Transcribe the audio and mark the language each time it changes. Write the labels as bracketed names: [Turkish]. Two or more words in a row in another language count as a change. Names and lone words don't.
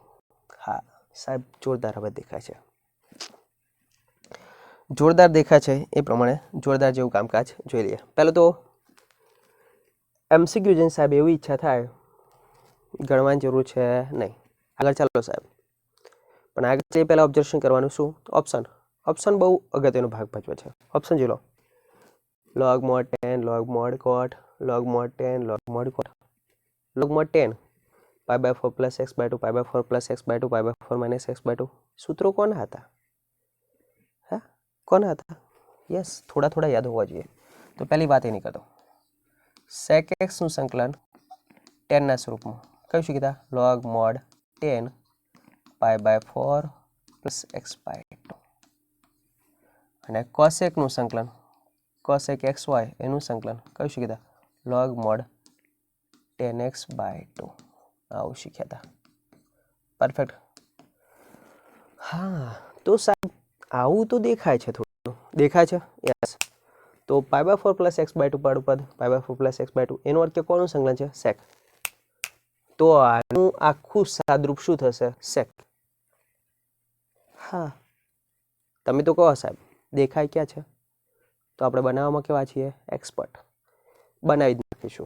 [Gujarati] હા સાહેબ, જોરદાર હવે દેખાય છે, જોરદાર દેખાય છે એ પ્રમાણે જોરદાર જેવું કામકાજ જોઈ લઈએ. પહેલું તો MCQ જઈને સાહેબ એવી ઈચ્છા થાય ગણવાની જરૂર છે નહીં, આગળ ચાલો સાહેબ. પણ આગળ તે પહેલાં ઓબ્ઝર્વેશન કરવાનું શું? ઓપ્શન. ઓપ્શન બહુ અગત્યનો ભાગ ભજવે છે. ઓપ્શન જોઈ લો. [English] log mod 10 log mod cot log mod 10 log mod cot log mod 10 pi by 4 plus x by 2 pi by 4 plus x by 2 pi by 4 minus x by 2. [Gujarati] સૂત્રો કોના હતા? હા કોના હતા? યસ, થોડા થોડા યાદ હોવા જોઈએ. તો પહેલી વાત એ નહીં કરતો. sec x નું સંકલન 10 ના સ્વરૂપમાં કયું શીખ્યા? [English] log mod 10 pi by 4 plus x by 2. [Gujarati] અને cosec નું સંકલન cosec xy એનું સંકલન કયું શીખ્યા? [English] log mod 10x by 2. [Gujarati] આવું શીખ્યા હતા. પરફેક્ટ. હા તો સાહેબ આવું તો દેખાય છે, થોડું દેખાય છે. યસ. તો [English] pi by 4 plus x by 2 [Gujarati] પાડું પદ [English] pi by 4 plus x by 2 [Gujarati] એનો અર્થ કે કોનું સંકલન છે? sec. તો આનું આખું સાદરૂપ શું થશે? sec. હા તમે તો કહો સાહેબ દેખાય ક્યાં છે? તો આપણે બનાવવામાં કેવા છીએ? એક્સપર્ટ. બનાવી જ નાખીશું.